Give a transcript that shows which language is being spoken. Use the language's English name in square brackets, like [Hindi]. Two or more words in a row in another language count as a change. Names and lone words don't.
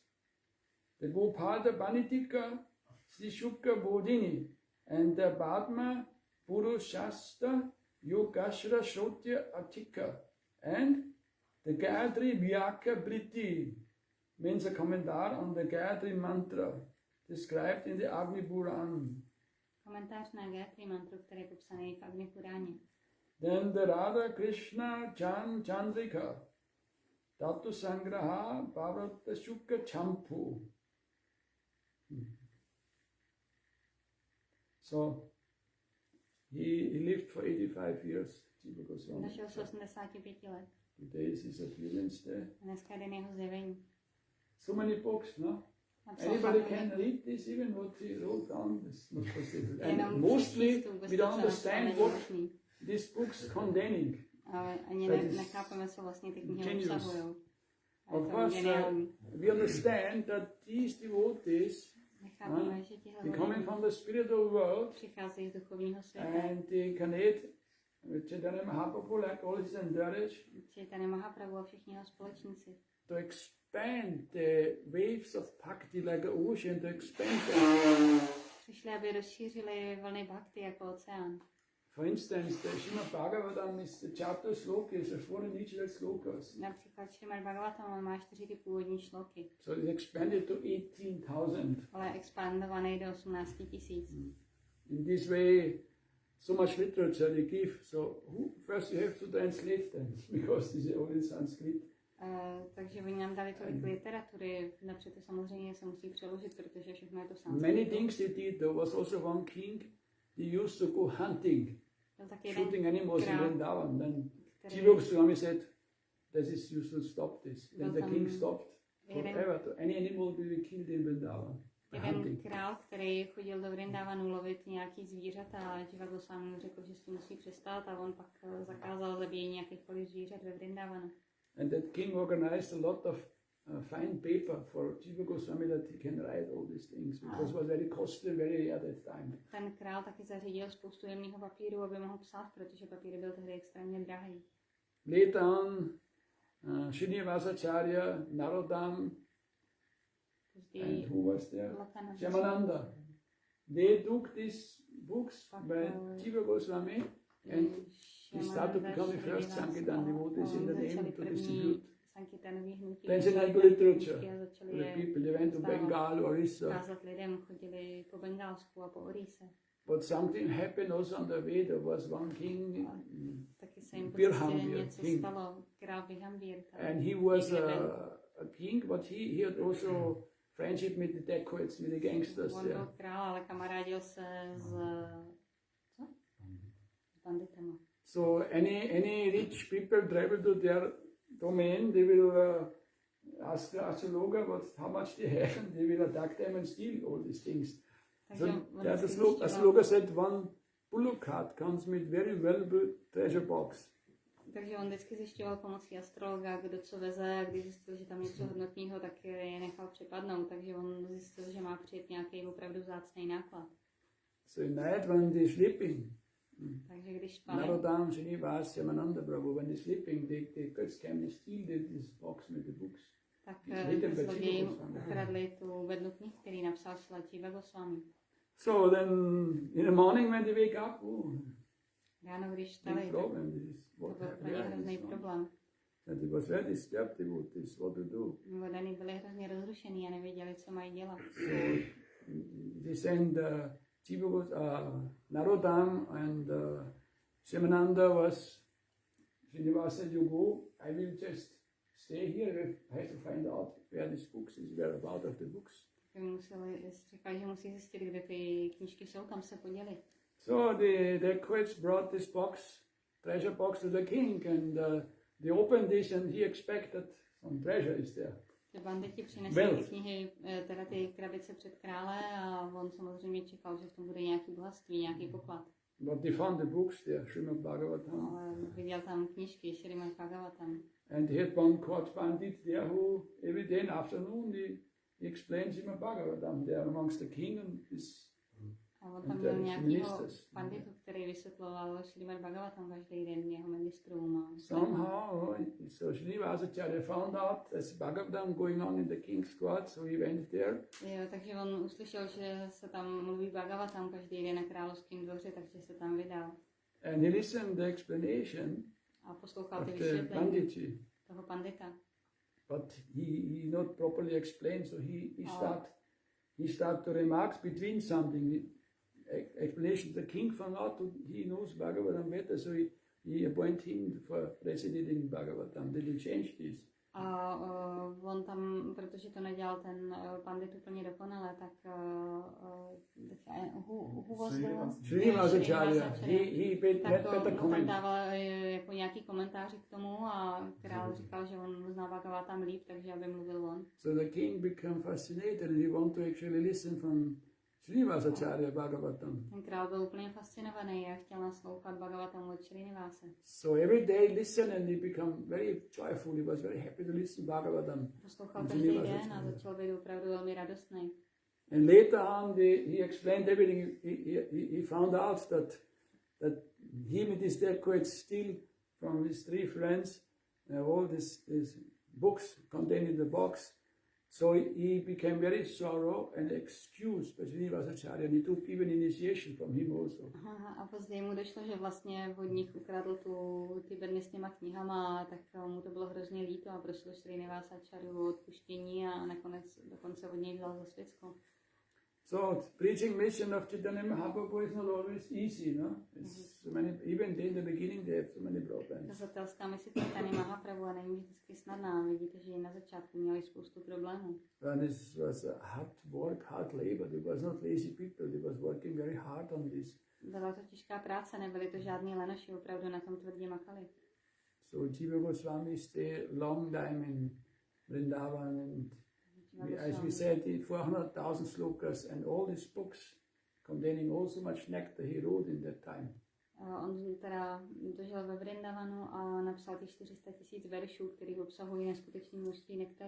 [English] The Gopada Banitika Sishukka Bodhini and the Padma Purushasta Yogashra Shrotya Atika and the Gayatri Vyaka Briti means a commentary on the Gayatri Mantra described in the Agni Puran. [Czech] Komentář na Gayatri mantru, který je popsaný v Agni Puráně. [English] Then the Radha Krishna Chandrika Tatu Sangraha Bhavarata Shukka Champu. So he lived for 85 years. [Czech] Došel se 85 let. [English] Today is his appearance there. [Czech] Dneska je den jeho zjevení. [English] So many books, no? Anybody can read this, even what he wrote down. It's not possible. And mostly we don't understand what these books containing. [Czech] Ale ani nechápeme, co vlastně ty knihy obsahují. [English] Of course, we understand that these devotees they coming from the spiritual world [Czech] přicházejí z duchovního světa. [English] and they connect with Chaitanya Mahaprabhu like all his entourage. [Czech] Chaitanya Mahaprabhu a všichni jeho společníci. [English] To expand the waves of bhakti like an ocean, to expand [Czech] Přišli, aby rozšířili vlny bhakti jako oceán. [English] For instance, the Srimad Bhagavatam is the chapter slokas, the four initial slokas. [Czech] Například Srimad Bhagavatam má 4 ty původní šloky. [English] So it's expanded to 18,000. [Czech] Ale expandovaný do 18 000. [English] In this way, so much literature they give. So first you have to translate them, because this is all in Sanskrit. [Czech] Takže oni nám dali tolik literatury, napřed to samozřejmě se musí přeložit, protože všechno je to sanskrit. [English] Many things they did. There was also one king, he used to go hunting, shooting animals in Vrindavan. Then Swami said, you should stop this. Then the king stopped forever. Any animal will be killed in Vrindavan. [Czech] Jeden král, který chodil do Vrindavanu lovit nějaký zvířata, a Goswámího mu řekl, že s tím musí přestat, a on pak zakázal zabíjení jakýchkoliv zvířat ve Vrindavanu. [English] And that king organized a lot of fine paper for Goswami that he can write all these things, because it was very costly, very at that time. [Czech] Ten král taky zařídil spoustu jemného papíru, aby mohl psát, protože papír byl tehdy extrémně drahý. [English] Later on, Srinivasacharya, Narodam, and who was there? Shamananda. They took these books by Jiva Goswami and they started to become the first Sankirtan devotees in the name to distribute. Then they had literature for the people. They went to Bengal, Orissa. But something happened also on the way. There was one king, and he was a king, but he had also friendship with the dacoits, with the gangsters. [Czech] On byl král, ale kamarádil se s banditama. [English] So any rich people travel to their domain, they will ask the astrologer how much they have, and they will attack them and steal all these things. So the astrologer said one bullock cart comes with very valuable treasure box. [Czech] Takže on vždycky zjišťoval pomocí astrologa, kdo co veze, a když zjistil, že tam něco hodnotného, tak je nechal přepadnout. Takže on zjistil, že má přijet nějaký opravdu vzácný náklad. [English] So in night when they're sleeping, [Czech] takže když spali, [English] Narodam, Srinivas, Shamananda Prabhu, when they're sleeping, they came to steal this box with the books. [Czech] Tak zloději ukradli tu vednu knih, který napsal Jiva Goswami. [English] So then in the morning when they wake up, [Czech] ráno, když vstali, to byl pro ně hrozný problém. [English] And it was very disturbed about this, what to do. [Czech] Vodany byli hrozně rozrušený a nevěděli, co mají dělat. [English] So they sent Narodam and Shamananda was Srinivasa, you go, I will just stay here, I have to find out where this books is, whereabout of the books. [Czech] Říkali, že musí zjistit, kde ty knížky jsou, tam se podělit. [English] So the dacoits brought this box, treasure box to the king, and they opened this and he expected some treasure is there. [Czech] Ty banditi přinesli ty knihy, teda ty krabice před krále, a on samozřejmě čekal, že v tom bude nějaký bohatství, nějaký poklad. [English] But they found the books there, Srimad Bhagavatam. [Czech] Ale viděl tam knížky, Srimad Bhagavatam. [English] And he had one court bandit there who every day in afternoon he explained Srimad Bhagavatam there amongst the king and his. [Czech] A on tam měl nějakého banditu, který vysvětloval Šrímad Bhagavatam každý den jeho ministrům. [English] Somehow, so Srinivasacharya found out there's Bhagavatam going on in the king's court, so he went there. [Czech] Jo, takže on uslyšel, že se tam mluví Bhagavatam každý den na královském dvoře, takže se tam vydal. [English] And he listened the explanation [Czech] A poslouchal ty [English] of the [Czech] vysvětlení [English] Panditji. [Czech] toho pandita. [English] But he not properly explained, so he start to remarks between something. Explanation the king found out he knows Bhagavatam better, so he appointed him for president in Bhagavatam. Did he change this? [Czech] A on tam, protože to nedělal ten pandit úplně dokonale, tak [English] who was the one? Srinivasacharya. He made better on comment. [Czech] dával jako nějaký komentáři k tomu a král říkal, že on zná Bhagavatam líp, takže aby mluvil on. [English] So the king became fascinated and he wanted to actually listen from Srinivasacharya Bhagavatam. [Czech] Ten král byl úplně fascinovaný a chtěl naslouchat Bhagavatam od Srinivase. [English] So every day listen and he became very joyful. He was very happy to listen Bhagavatam. [Czech] Poslouchal každý den a začal být opravdu velmi radostný. [English] And later on he explained everything. He found out that him and his dad could steal from his three friends all these books contained in the box. So he became very sorrow and excused by Srinivasacharya, and he took even initiation from him also. [Czech] Aha, a později mu došlo, že vlastně od nich ukradl ty bedny s těma knihama, tak mu to bylo hrozně líto a prosil Srinivasacharyu o odpuštění a nakonec dokonce od něj vzal zasvěcko. [English] So preaching mission of Chaitanya Mahaprabhu is not always easy, no? It's so many, even in the beginning they have so many problems. [Czech] Kazatelská mise Chaitanya Mahaprabhu a není vždycky snadná. Vidíte, že i na začátku měli spoustu problémů. [English] And this was a hard work, hard labor. It was not lazy people. They was working very hard on this. [Czech] Byla to těžká práce, nebyly to žádný lenoši, opravdu na tom tvrdě makali. [English] So Jiva Goswami stayed long time in Vrindavan and as we said, 400,000 slokas and all these books containing all so much nectar he wrote in that time. [Czech] On teda dožil ve Vrindavanu a napsal těch 400 000 veršů, který obsahují neskutečné množství nektaru.